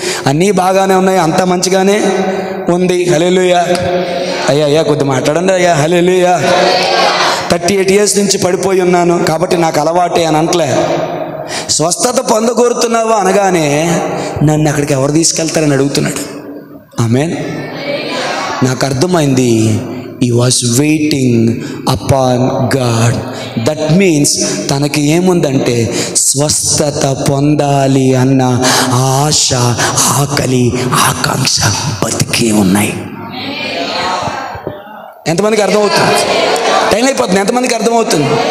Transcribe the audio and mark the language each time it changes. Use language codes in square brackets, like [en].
[te] అన్నీ బాగానే ఉన్నాయి, అంత మంచిగానే ఉంది. హల్లెలూయా. అయ్యా కొద్ది మాట్లాడండి అయ్యా. హల్లెలూయా. 38 years నుంచి పడిపోయి ఉన్నాను కాబట్టి నాకు అలవాటే అని అంటలే. స్వస్థత పొందగోరుతున్నావా అనగానే నన్ను అక్కడికి ఎవరు తీసుకెళ్తారని అడుగుతున్నాడు. ఆమేన్. నాకు అర్థమైంది, [en] he was waiting upon God. That means [te] తనకి ఏముందంటే స్వస్థత పొందాలి అన్న ఆశ, ఆకలి, ఆకాంక్ష బతికి ఉన్నాయి. ఎంతమందికి అర్థమవుతుంది? టైం అయిపోతుంది. ఎంతమందికి అర్థమవుతుంది?